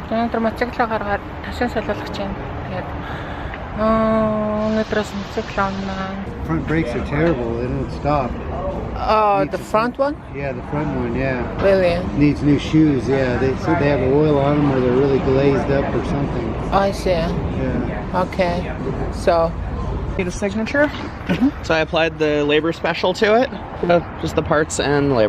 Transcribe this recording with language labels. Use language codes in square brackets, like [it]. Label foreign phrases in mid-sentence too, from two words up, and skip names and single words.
[mn] өнөөдөр мотоциклаа гаргаад ташаа солиулах гэж байна. Тэгээд өнөөдрөөс мотоцикл авнаа. [en] Front brakes are terrible. They don't stop. Oh, the front one? Yeah, the front one. Yeah. Really? Needs new shoes. Yeah, they said they have oil on them or they're really glazed up or something. I see. Yeah. Okay. So, Need a signature? So I applied the labor special to it. Just the parts and labor.